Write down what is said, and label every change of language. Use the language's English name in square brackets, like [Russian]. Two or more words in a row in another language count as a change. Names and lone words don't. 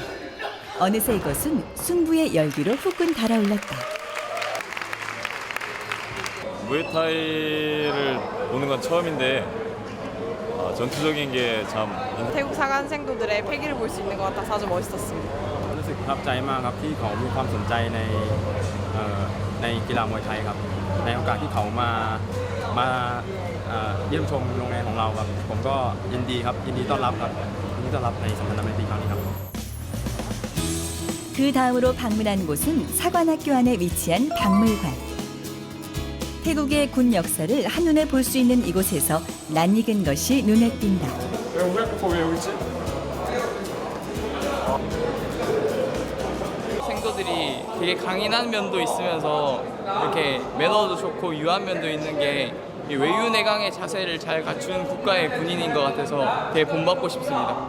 [Korean] 어느새 이것은 승부의 열기로 후끈 달아올랐다. 무에타이를 보는 건 처음인데 전투적인 게 참 태국 사관생도들의 패기를 볼 수 있는 것 같아서 아주 멋있었습니다. [Thai] รู้สึกประทับใจมากครับที่เขามีความสนใจในกีฬามวยไทยครับในโอกาสที่เขามาเยี่ยมชมโรงเรียนของเราครับผมก็ยินดีครับยินดีต้อนรับครับยินดีต้อนรับในสัมมนาเมตรีครั้งนี้ครับ [Korean] 그 다음으로 방문한 곳은 사관학교 안에 위치한 박물관. 태국의 군 역사를 한눈에 볼 수 있는 이곳에서 낯익은 것이 눈에 띈다. 생도들이 되게 강인한 면도 있으면서 이렇게 매너도 좋고 유한 면도 있는 게 외유내강의 자세를 잘 갖춘 국가의 군인인 것 같아서 되게 본받고 싶습니다.